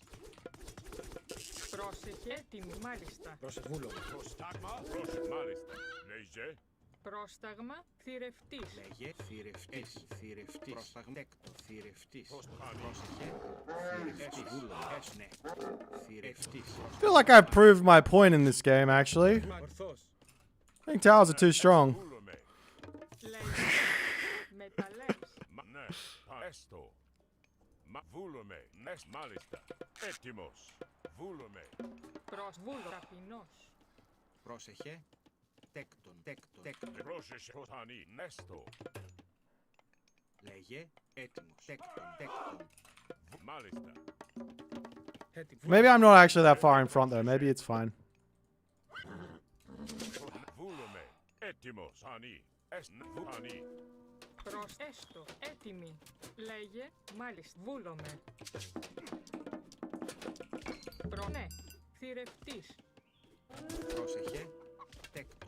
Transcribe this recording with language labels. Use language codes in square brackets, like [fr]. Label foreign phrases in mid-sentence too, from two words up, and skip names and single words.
[el] Πρόσεχε. Έτοιμη. Μάλιστα. Πρόσεχε. Βούλομαι. Προστάγμα. Πρόσεχε. Μάλιστα. Λέγε. Πρόσταγμα. Θηρευτής. Λέγε. Θηρευτής. Θηρευτής. Πρόσταγμα. Τέκτο. Θηρευτής. Πρόσεχε. Θηρευτής. Βούλομαι. Ναι. Θηρευτής. [en] I feel like I've proved my point in this game, actually. [el] Ορθός. [en] I think towers are too strong. [el] Βούλομαι. Λέγε. Μεταλλεύς. Ναι. Έστω. Βούλομαι. Ναι. Μάλιστα. Έτοιμος. Βούλομαι. Βούλο. Ταπεινός. Πρόσεχε. Τέκτον. Τέκτον. Τέκτον. Πρόσεχε. Ανή. Έστω. Λέγε, έτοιμος. Τέκτον. Μάλιστα. [en] Maybe I'm not actually that far in front though. Maybe it's fine. [el] Βούλομαι. Έτοιμος. Ανή. Ανή. Προς έστω. Έτοιμη. Λέγε. Μάλιστα. Βούλομαι. Ναι. Θηρευτής. Πρόσεχε. Τέκτον.